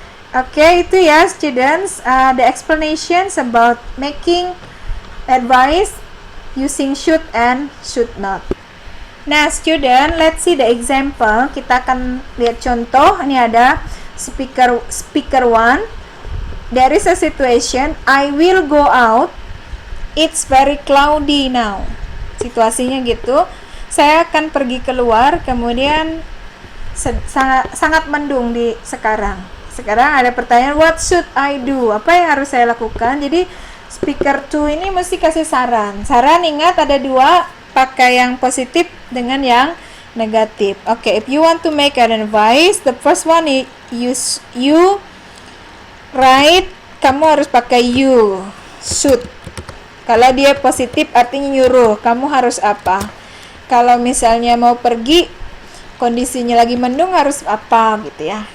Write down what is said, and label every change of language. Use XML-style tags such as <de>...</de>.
<en>Oke,</en> <id>itu ya</id> <en>students, the explanations about making advice using should and should not. Nah student, let's see the example.</en> <id>Kita akan lihat contoh. Ini ada speaker 1.</id> <en>There is a situation, I will go out, it's very cloudy now.</en> <id>Situasinya gitu, saya akan pergi keluar, kemudian sangat mendung di sekarang. Sekarang ada pertanyaan,</id> <en>what should I do?</en> <id>Apa yang harus saya lakukan? Jadi speaker 2 ini mesti kasih saran. Saran ingat ada 2, pakai yang positif dengan yang negatif.</id> <en>Oke, if you want to make an advice, the first one is you write,</en> <id>kamu harus pakai</id> <en>you, should.</en> <id>Kalau dia positif artinya nyuruh, kamu harus apa? Kalau misalnya mau pergi, kondisinya lagi mendung harus apa gitu ya.</id>